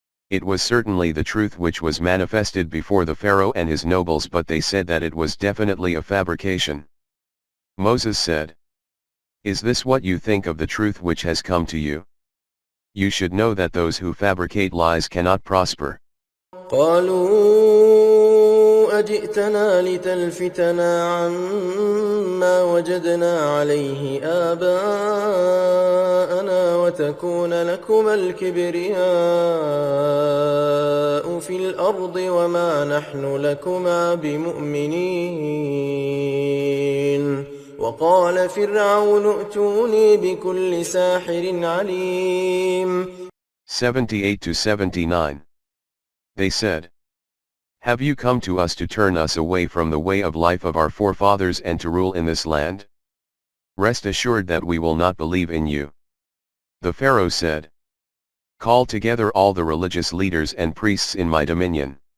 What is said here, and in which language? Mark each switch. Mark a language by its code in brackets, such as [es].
[en] It was certainly the truth which was manifested before the Pharaoh and his nobles, but they said that it was definitely a fabrication. Moses said, Is this what you think of the truth which has come to you? You should know that those who fabricate lies cannot prosper. [ar] قالوا أجئتنا لتلفتنا عما وجدنا عليه آباءنا وتكون لكما الكبرياء في الأرض وما نحن لكما بمؤمنين. وقال فرعون ائتوني بكل ساحر عليم. [en] 78 to 79. They said, Have you come to us to turn us away from the way of life of our forefathers and to rule in this land? Rest assured that we will not believe in you. The Pharaoh said, Call together all the religious leaders and priests in my dominion.